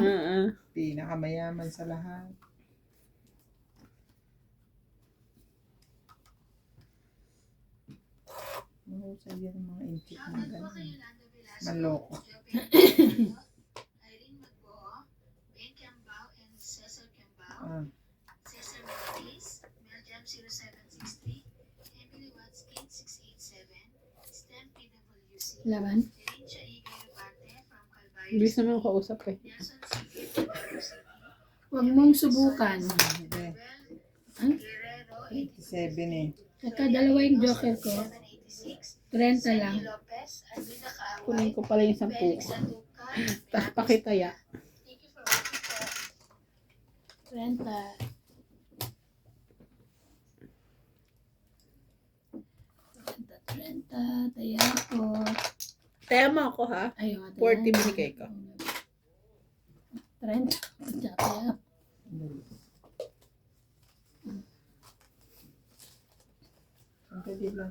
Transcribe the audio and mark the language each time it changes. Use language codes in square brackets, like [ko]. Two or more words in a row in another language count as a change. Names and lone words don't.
[tl] Pinakamayaman sa lahat. Mahusay yan ang mga inchik mga ganon. Manloko. Irene Magbo, Ben Cambao, and Cesar Cambao. Ah. Cesar Melodies, Meljam 0763, Emily Watskin 687, STEM PWC, Laban. Terencia Igay Rubarte from Calvario Ibig naman kausap eh. Nelson Sige, Calvario City, Huwag mong subukan. Hindi. Huh? Guerrero 87 eh. Saka dalawa yung joker ko. 786, 30 lang. Sandy Lopez, Albina Kaaway, Kunin ko pala yung 10 Felix ko. Aduca, Tapos pakitaya. [en] Thank you for watching po. [tl] 30. Taya ko. Taya mo ako ha. Ayun. 40 binigay ko. 30. Taya. Ang dali lang.